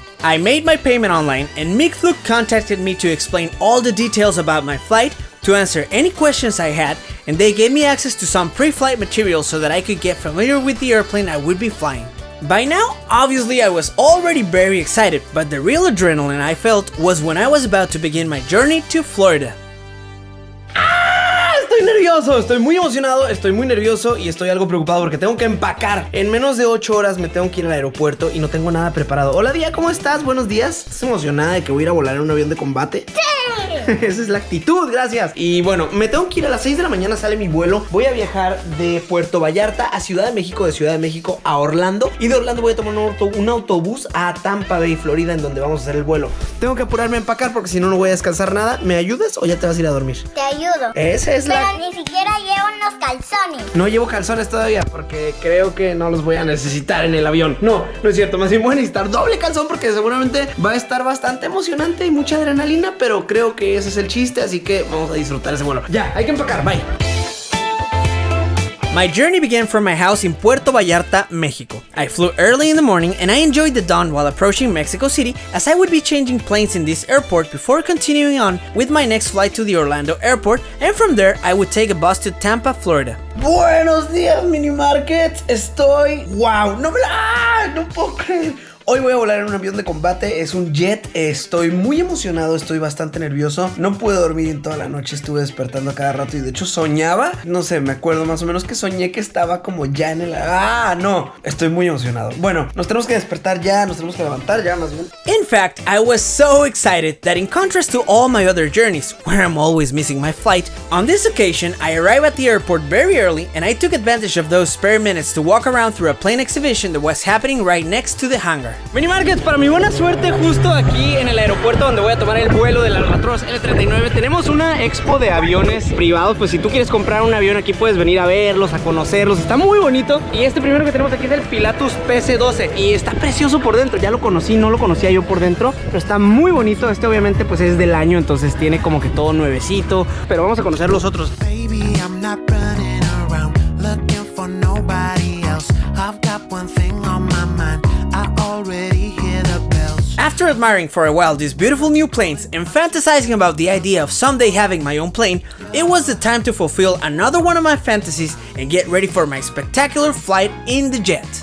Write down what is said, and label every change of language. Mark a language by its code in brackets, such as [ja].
[en] I made my payment online, and MigFlug contacted me to explain all the details about my flight, to answer any questions I had, and they gave me access to some pre-flight material so that I could get familiar with the airplane I would be flying. By now, obviously I was already very excited, but the real adrenaline I felt was when I was about to begin my journey to Florida. [es] Estoy nervioso, estoy muy emocionado, estoy muy nervioso y estoy algo preocupado porque tengo que empacar. En menos de 8 horas me tengo que ir al aeropuerto y no tengo nada preparado. Hola, Día, ¿cómo estás? Buenos días. ¿Estás emocionada de que voy a ir a volar en un avión de combate? ¡Sí! Esa es la actitud, gracias. Y bueno, me tengo que ir a las 6 de la mañana, sale mi vuelo. Voy a viajar de Puerto Vallarta a Ciudad de México, de Ciudad de México a Orlando. Y de Orlando voy a tomar un autobús a Tampa Bay, Florida, en donde vamos a hacer el vuelo. Tengo que apurarme a empacar porque si no, no voy a descansar nada. ¿Me ayudas o ya te vas a ir a dormir? Te ayudo. Esa es Pero ni siquiera llevo unos calzones. No llevo calzones todavía porque creo que no los voy a necesitar en el avión. No es cierto, más bien voy a necesitar doble calzón porque seguramente va a estar bastante emocionante y mucha adrenalina, pero creo que ese es el chiste, así que vamos a disfrutar ese vuelo. Ya, hay que empacar, bye. [en] My journey began from my house in Puerto Vallarta, Mexico. I flew early in the morning and I enjoyed the dawn while approaching Mexico City, as I would be changing planes in this airport before continuing on with my next flight to the Orlando airport, and from there I would take a bus to Tampa, Florida. [es] Buenos días, Mini Market. Estoy... ¡Wow! No puedo creer. Hoy voy a volar en un avión de combate, es un jet, estoy muy emocionado, estoy bastante nervioso. No pude dormir en toda la noche, estuve despertando a cada rato y de hecho soñaba, no sé, me acuerdo más o menos que soñé que estaba como ya en el... no, estoy muy emocionado. Bueno, nos tenemos que despertar ya, nos tenemos que levantar ya más bien. [en] In fact, I was so excited that in contrast to all my other journeys, where I'm always missing my flight, on this occasion I arrived at the airport very early and I took advantage of those spare minutes to walk around through a plane exhibition that was happening right next to the hangar. [es] Mini Markets, para mi buena suerte, justo aquí en el aeropuerto donde voy a tomar el vuelo del Albatros L39 tenemos una expo de aviones privados. Pues si tú quieres comprar un avión aquí puedes venir a verlos, a conocerlos, está muy bonito. Y este primero que tenemos aquí es el Pilatus PC-12 y está precioso por dentro, ya lo conocí, no lo conocía yo por dentro, pero está muy bonito. Este obviamente pues es del año, entonces tiene como que todo nuevecito, pero vamos a conocer los otros. [en] Baby, I'm not running around looking for nobody else. I've got one thing on my mind. I already hear the bells. After admiring for a while these beautiful new planes and fantasizing about the idea of someday having my own plane, it was the time to fulfill another one of my fantasies and get ready for my spectacular flight in the jet.